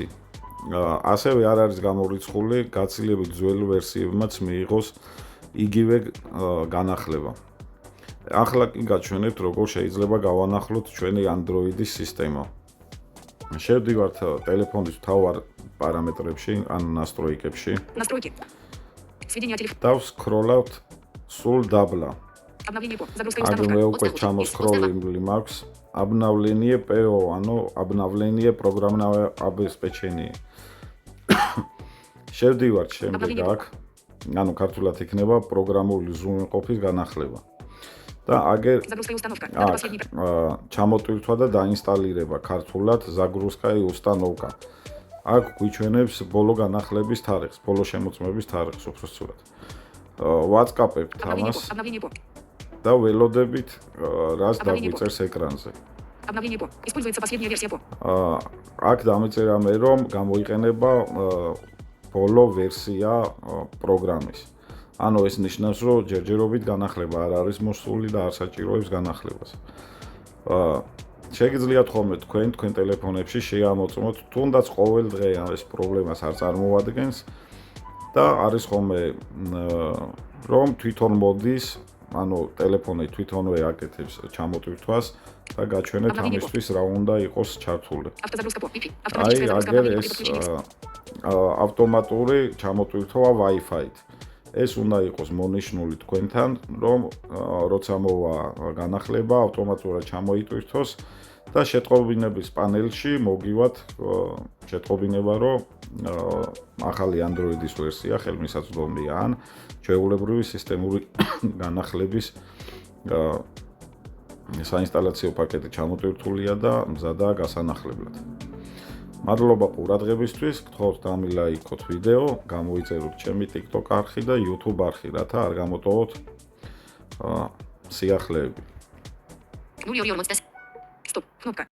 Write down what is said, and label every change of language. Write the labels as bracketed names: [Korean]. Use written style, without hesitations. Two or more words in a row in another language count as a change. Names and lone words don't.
[Georgian] ასევე არ არის გამორიცხული გაცილებით ძველი ვერსიებმაც მიიღოს იგივე განახლება. ახლა კი გაჩვენებთ როგორ შეიძლება გავანახლოთ ჩვენი Android-ის სისტემა. შევდივართ ტელეფონის მთავარ პარამეტრებში, ან настройкებში. [Russian] Настройки. Сведения о телефоне. [Georgian] და ვსკროლავთ სულ დაბლა. [Russian] Обновление по. Загрузка и Агр установка. [Georgian] მე უკვე ჩამოსკროლინგული მაქვს. [Russian] Обновление PO, ანუ обновление программного обеспечения. [Georgian] შევდივართ შემდეგ აქ. ანუ ქართულად იქნება პროგრამული ზრუნველყოფის განახლება. და აგერ [Russian] Загрузка и установка. [Georgian] ჩამოტვირთვა და დაინსტალირება ქართულად [Russian] загрузка и установка. [Georgian] აქ გვიჩვენებს ბოლო განახლების თარიღს, ბოლო შემოწმების თარიღს უბრალოდ. WhatsApp-ებთ ამას [Russian] Обновление по. [Georgian] და ველოდებით რას დაგვიწერს ეკრანზე. [Russian] Обновление по. Используется последняя версия по. [Georgian] აქ დამეწერა მე რომ გამოიყენება ბოლო ვერსია პროგრამის. ანუ ეს ნიშნავს რომ ჯერჯერობით განახლება არ არის მოსული და არ საჭიროებს განახლებას. შეგიძლიათ ხოლმე თქვენ ტელეფონებში შეამოწმოთ თუნდაც ყოველ დღე ეს პრობლემას არ წარმოადგენს და არის ხოლმე რომ თვითონ მოდის, ანუ ტელეფონი თვითონვე აკეთებს ჩამოტვირთვას და გაჩვენეთ ამისთვის რა უნდა იყოს ჩართული. [Russian] Автозагрузка по. Wi-Fi. [Georgian] აი, აგერ ეს ავტომატური ჩამოტვირთვა Wi-Fi-ით. ეს უნდა იყოს მონიშნული თქვენთან, რომ როცა მოვა განახლება, ავტომატურად ჩამოიტვირთოს და შეტყობინების პანელში მოგივათ შეტყობინება, რომ ახალი Android-ის ვერსია ხელმისაწვდომია ან ჩვეულებრივი სისტემური განახლების საინსტალაციო პაკეტი ჩამოტვირთულია და მზადაა გასანახლებლად. მადლობა ყურადღებისთვის, გთხოვთ დამილაიქოთ ვიდეო, გამოიწეროთ ჩემი TikTok არხი და YouTube არხი, რათა არ გამოტოვოთ სიახლეები. 0. [Russian] Стоп. Кнопка.